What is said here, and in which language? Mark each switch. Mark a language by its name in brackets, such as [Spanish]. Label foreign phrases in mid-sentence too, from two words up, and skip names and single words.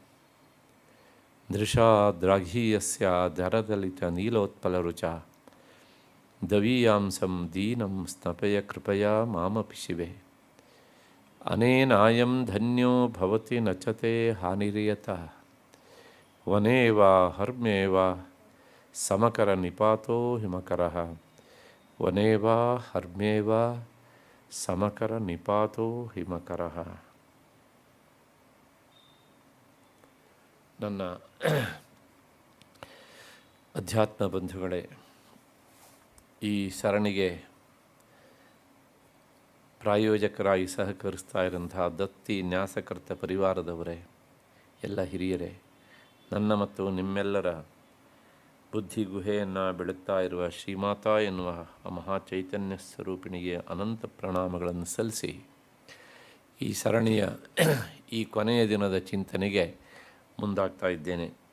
[Sanskrit] ದೃಶಾ ದ್ರಾಘೀಯಸ್ಯ ಧರದಲಿತನೀಲೋತ್ಪಲರುಚ ದವೀಯಾಂಸಂ ದೀನಂ ಸ್ನಪಯ ಕೃಪಯಾ ಮಾಮಪಿ ಶಿವೆ ಅನೇನಾಯಂ ಧನ್ಯೋ ಭವತಿ ನಚತೆ ಹಾನಿರಿಯತಃ ವನೇ ವಾ ಹರ್ಮ್ಯೇ ವಾ ಸಮಕರ ನಿಪಾತೋ ಹಿಮಕರಃ ವನೇ ವಾ ಹರ್ಮ್ಯೇ ವಾ ಸಮಕರ ನಿಪಾತೋ ಹಿಮಕರಃ. [Kannada] ನನ್ನ ಅಧ್ಯಾತ್ಮ ಬಂಧುಗಳೇ, ಈ ಸರಣಿಗೆ ಪ್ರಾಯೋಜಕರಾಗಿ ಸಹಕರಿಸ್ತಾ ಇರೋಂತಹ ದತ್ತಿ ನ್ಯಾಸಕರ್ತ ಪರಿವಾರದವರೇ, ಎಲ್ಲ ಹಿರಿಯರೇ, ನನ್ನ ಮತ್ತು ನಿಮ್ಮೆಲ್ಲರ ಬುದ್ಧಿ ಗುಹೆಯನ್ನು ಬೆಳಗ್ತಾ ಇರುವ ಶ್ರೀಮಾತಾ ಎನ್ನುವ ಮಹಾಚೈತನ್ಯ ಸ್ವರೂಪಿಣಿಗೆ ಅನಂತ ಪ್ರಣಾಮಗಳನ್ನು ಸಲ್ಲಿಸಿ ಈ ಸರಣಿಯ ಈ ಕೊನೆಯ ದಿನದ ಚಿಂತನೆಗೆ ಮುಂದಾಗ್ತಾ ಇದ್ದೇನೆ.